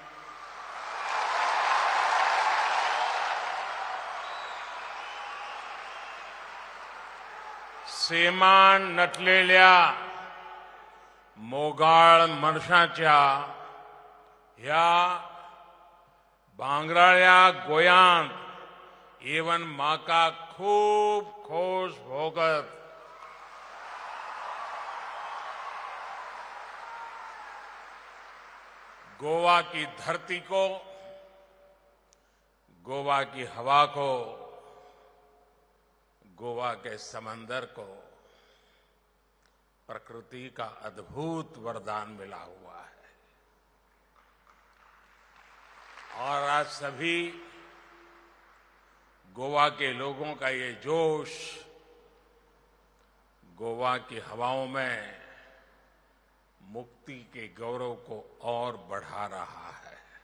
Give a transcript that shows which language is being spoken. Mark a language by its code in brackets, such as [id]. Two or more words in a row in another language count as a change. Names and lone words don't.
[kok] सेमान नटलेल्या मोगाळ मनशाच्या ह्या भांगराळ्या गोयांत येवन म्हाका खूब खोश भोगत [hi] गोवा की धरती को, गोवा की हवा को, गोवा के समंदर को प्रकृति का अद्भुत वरदान मिला हुआ है और आज सभी गोवा के लोगों का ये जोश गोवा की हवाओं में मुक्ति के गौरव को और बढ़ा रहा है।